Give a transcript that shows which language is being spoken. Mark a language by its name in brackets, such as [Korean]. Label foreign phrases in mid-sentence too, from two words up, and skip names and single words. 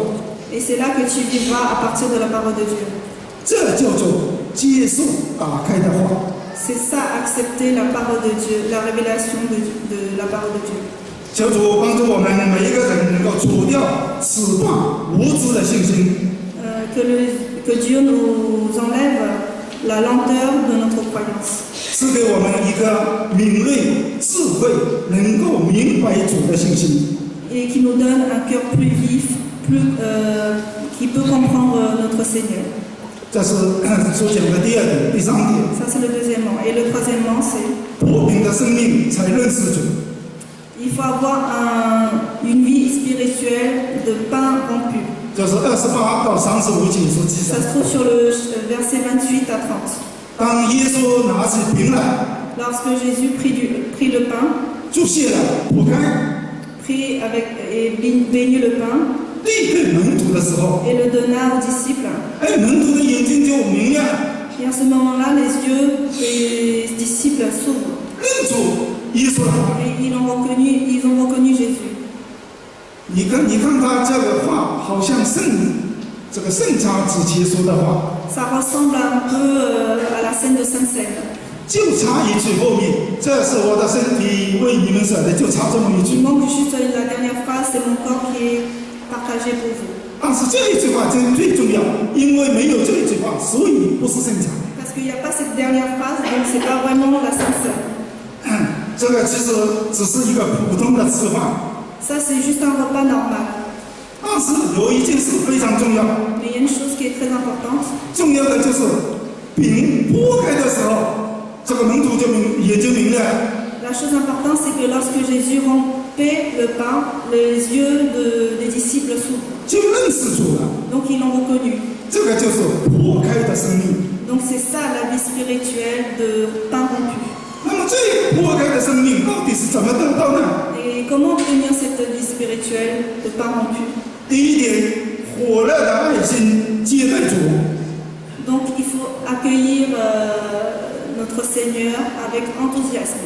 [French] Et c'est là que tu vivras à partir de la parole de Dieu. [Chinese] 这叫做接受打开的话。 [French] C'est ça, accepter la parole de Dieu, la révélation de la parole de Dieu. [Chinese] 求主帮助我们每一个人能够除掉此妄无知的信心， [French] Que Dieu nous enlève la lenteur de notre croyance [Chinese] 赐给我们一个敏锐、智慧，能够明白主的信心。 [French] et qui nous donne un cœur plus vif, qui peut comprendre notre Seigneur. [Chinese] 这是所讲的第二点、第三点。 [French] Ça, c'est le deuxièmement. Et le troisièmement, c'est [Chinese] 破饼的生命才认识主。 [French] il faut avoir une vie spirituelle de pain rompu. [Chinese] 这是28到35节所记 [French] Ça [Chinese] 载。 [French] se trouve sur le verset 28 à 30. [Chinese] 当耶稣拿起饼来， [French] Lorsque Jésus prit le pain, [Chinese] 祝谢了，破开， [French] prit et bénit le pain [Chinese] 递给门徒的时候， [French] et le donna aux disciples. [Chinese] 哎，门徒的眼睛就明亮， [French] Et à ce moment-là, les yeux des disciples s'ouvrent. [Chinese] 认出耶稣来。 [French] Et ils ont reconnu Jésus. [Chinese] 你看他这个话，好像圣茶子节说的话， [French] Ça ressemble un peu à la scène de Sainte-Seine. [Chinese] 就差一句后面，这是我的身体为你们舍的，就差这么一 [French] Il [Chinese] 句。 [French] manque juste la dernière phrase, c'est mon corps qui est partagé pour vous. [Chinese] 但是这一句话最重要，因为没有这一句话，所以不是圣茶。 [French] Parce qu'il n'y a pas cette dernière phrase, donc c'est pas vraiment la Sainte-Seine. [Chinese] 这个其实只是一个普通的吃饭， [French] Ça, c'est juste un repas normal. [Chinese] 但是有一件事非常重要， [French] Mais il y a une chose qui est très importante. [Chinese] 重要的就是饼剥开的时候，这个门徒也就明了。 [French] La chose importante, c'est que lorsque Jésus rompait le pain, les yeux des disciples s'ouvrent. [Chinese] 就认识主了， [French] Donc ils l'ont reconnu. [Chinese] 这个就是破开的生命。 [French] Donc c'est ça la vie spirituelle de pain rompu. [Chinese] 那么这破开的生命到底是怎么得到呢？ [French] Et comment obtenir cette vie spirituelle de pain rompu? [Chinese] 第一点，火热的爱心接待主， [French] Donc il faut accueillir notre Seigneur avec enthousiasme.